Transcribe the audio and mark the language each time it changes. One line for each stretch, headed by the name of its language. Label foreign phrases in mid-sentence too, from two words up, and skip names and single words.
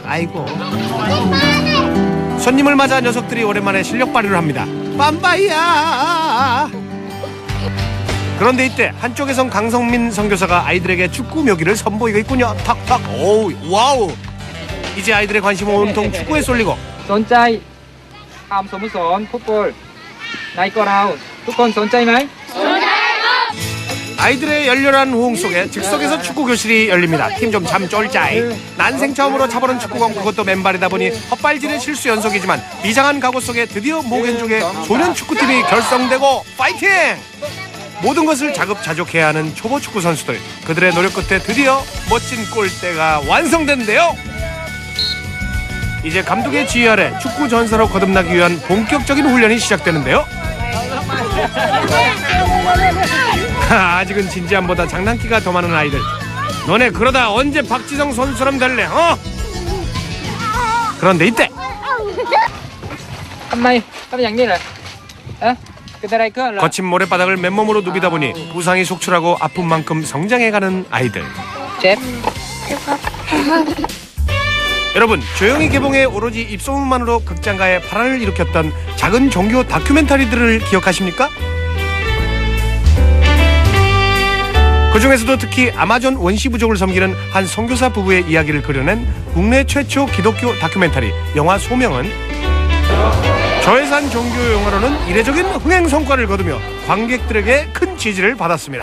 Korean: 아이고, 손님을 맞아 녀석들이 오랜만에 실력 발휘를 합니다. 빰바이야. 그런데 이때 한쪽에선 강성민 선교사가 아이들에게 축구 묘기를 선보이고 있군요. 탁탁. 오우, 와우. 이제 아이들의 관심은 온통 축구에 쏠리고.
Thai: สนใจทำสโมสรฟุตบอลในกราウンด์ทุกคนสนใจไหม
Korean: 아이들의 열렬한 호응 속에 즉석에서 축구 교실이 열립니다. 팀 좀 참 쫄짜이. 난생 처음으로 차보는 축구공, 그것도 맨발이다 보니 헛발질의 실수 연속이지만 비장한 각오 속에 드디어 모겐족의 소년 축구팀이 결성되고 파이팅! 모든 것을 자급자족해야 하는 초보 축구 선수들, 그들의 노력 끝에 드디어 멋진 골대가 완성된대요. 이제 감독의 지휘 아래 축구 전사로 거듭나기 위한 본격적인 훈련이 시작되는데요. 아직은 진지함보다 장난기가 더 많은 아이들. 너네 그러다 언제 박지성 선수처럼 될래? 그런데 이때
Thai: ทำไมอย่างนี้เลยเกิดอะไรขึ้นล่ะ
Korean: 거친 모래바닥을 맨몸으로 누비다 보니 부상이 속출하고 아픈 만큼 성장해가는 아이들.
Thai: เจ็บ
Korean: 여러분, 조용히 개봉해 오로지 입소문만으로 극장가에 파란을 일으켰던 작은 종교 다큐멘터리들을 기억하십니까? 그 중에서도 특히 아마존 원시 부족을 섬기는 한 선교사 부부의 이야기를 그려낸 국내 최초 기독교 다큐멘터리 영화 소명은 저예산 종교 영화로는 이례적인 흥행 성과를 거두며 관객들에게 큰 지지를 받았습니다.